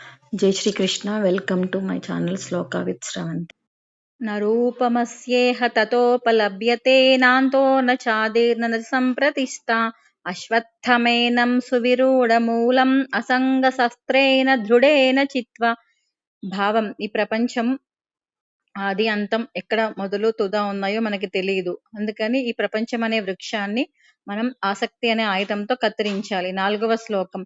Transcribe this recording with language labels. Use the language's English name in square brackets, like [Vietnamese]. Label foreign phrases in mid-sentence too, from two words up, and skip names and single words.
[Hindi] जय श्रीकृष्ण. [English] welcome to my channel శ్లోక విత్ శ్రవంతి. [Sanskrit] न रूपमस्येह ततोपलभ्यते नान्तो न चादिर्न न सम्प्रतिष्ठा अश्वत्थमेनं సువిరూఢమూలం అసంగశస్త్రేణ దృఢేన చిత్వా. [Telugu] భావం: ఈ ప్రపంచం ఆది అంతం ఎక్కడ మొదలు తుద ఉన్నాయో మనకి తెలియదు. అందుకని ఈ ప్రపంచం అనే వృక్షాన్ని మనం ఆసక్తి అనే ఆయుధంతో కత్తిరించాలి. 4వ శ్లోకం.